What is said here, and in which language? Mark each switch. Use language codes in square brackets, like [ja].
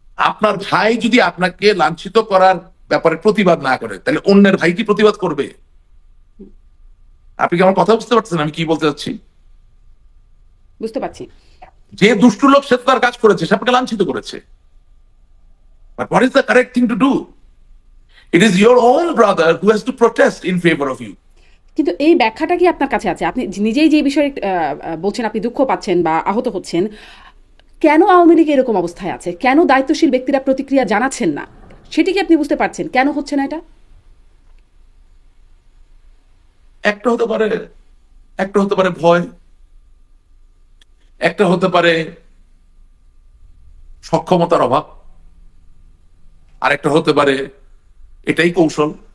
[bn] আপনার ভাই যদি আপনাকে লাঞ্ছিত করার ব্যাপারে প্রতিবাদ না করে, তাহলে অন্যের ভাই কি প্রতিবাদ করবে? আপনি কি আমার কথা বুঝতে পারছেন আমি কি বলতে চাচ্ছি? বুঝতে পারছি। যে দুষ্টু লোক সে তো তার কাজ করেছে, সে আপনাকে লাঞ্ছিত করেছে। [en] But what is the correct thing to do? It is your own brother who has to protest in favor of you. [bn] কিন্তু এই ব্যাখ্যাটা কি আপনার কাছে আছে? আপনি নিজেই যে বিষয়ে বলছেন আপনি দুঃখ পাচ্ছেন বা আহত হচ্ছেন, কেন আওয়ামী লীগ এরকম অবস্থায় আছে, কেন দায়িত্বশীল ব্যক্তিরা প্রতিক্রিয়া জানাচ্ছেন না, সেটি কি আপনি বুঝতে পারছেন কেন হচ্ছে না এটা? একটা হতে পারে ভয়, একটা হতে পারে সক্ষমতার অভাব, আর একটা হতে পারে এটাই কৌশল।